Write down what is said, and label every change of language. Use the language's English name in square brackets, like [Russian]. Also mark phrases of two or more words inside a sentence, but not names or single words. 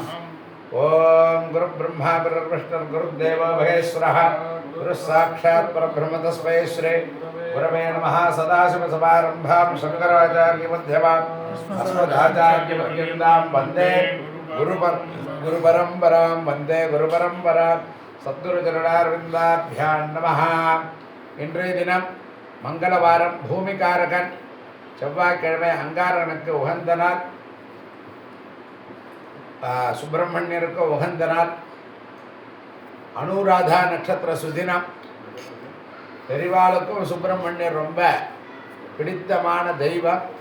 [Sanskrit] ओं गुरुब्रह्मा गुरुर्विष्णुः गुरुदेवो महेश्वरः गुरुः साक्षात् परब्रह्म तस्मै श्री गुरवे नमः। सदाशिवसमारम्भां शङ्कराचार्यमध्यमाम् अस्मदाचार्यपर्यन्तां वन्दे गुरुपरम्परां वन्दे गुरुपरम्परां सद्गुरुचरणारविन्दाभ्यां नमः। [Tamil] இன்றைய தினம் மங்களவாரம் பூமிகாரகன் செவ்வாய்க்கிழமை அங்காரகனுக்கு உகந்த நாள், சுப்பிரமணியருக்கு உகந்த நாள், அனுராதா நட்சத்திர சுதினம். பெரிவாளுக்கும் சுப்பிரமணியர் ரொம்ப பிடித்தமான தெய்வம்.